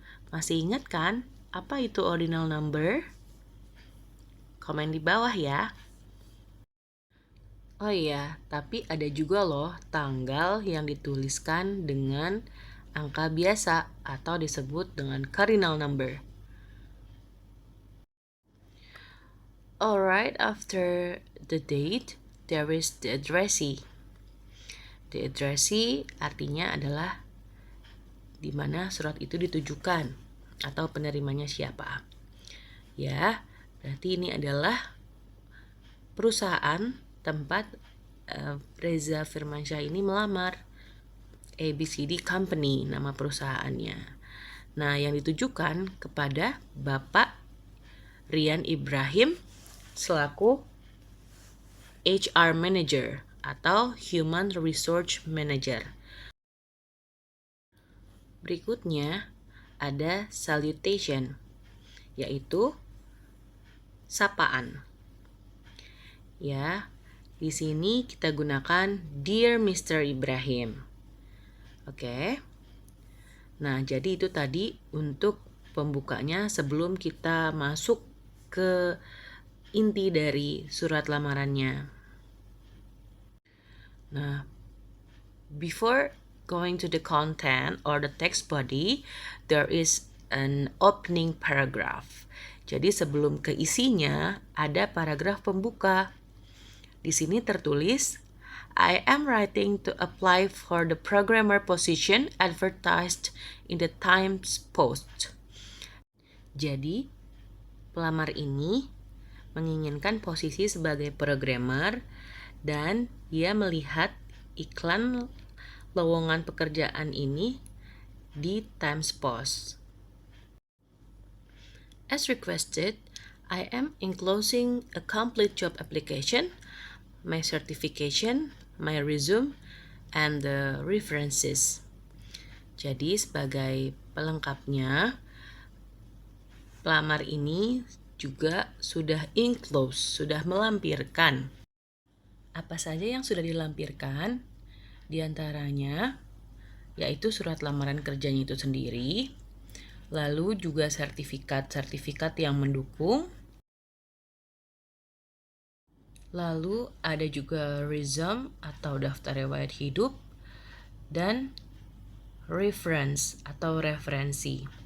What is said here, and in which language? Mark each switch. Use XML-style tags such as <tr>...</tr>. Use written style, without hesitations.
<id>Masih ingat kan apa itu ordinal number? Komen di bawah ya. Oh iya, tapi ada juga loh tanggal yang dituliskan dengan angka biasa atau disebut dengan cardinal number.</id> <en>Alright, after the date, there is the addressee.</en> <id>The addressee artinya adalah di mana surat itu ditujukan atau penerimanya siapa. Ya, berarti ini adalah perusahaan tempat Reza Firmansyah ini melamar. ABCD Company nama perusahaannya. Nah, yang ditujukan kepada Bapak Rian Ibrahim selaku HR Manager atau Human Resource Manager. Berikutnya ada salutation, yaitu sapaan. Ya, di sini kita gunakan Dear Mr. Ibrahim. Oke. Nah, jadi itu tadi untuk pembukanya sebelum kita masuk ke inti dari surat lamarannya.</id> <en>Nah, before going to the content or the text body, there is an opening paragraph.</en> <id>Jadi sebelum ke isinya ada paragraf pembuka. Di sini tertulis,</id> <en>I am writing to apply for the programmer position advertised in the Times Post.</en> <id>Jadi, pelamar ini menginginkan posisi sebagai programmer dan dia melihat iklan lowongan pekerjaan ini di Times Post.</id> <en>As requested, I am enclosing a complete job application, my certification, my resume, and the references.</en> <id>Jadi sebagai pelengkapnya, pelamar ini juga sudah enclose, sudah melampirkan. Apa saja yang sudah dilampirkan? Di antaranya yaitu surat lamaran kerjanya itu sendiri, lalu juga sertifikat-sertifikat yang mendukung, lalu ada juga resume atau daftar riwayat hidup, dan reference atau referensi.</id>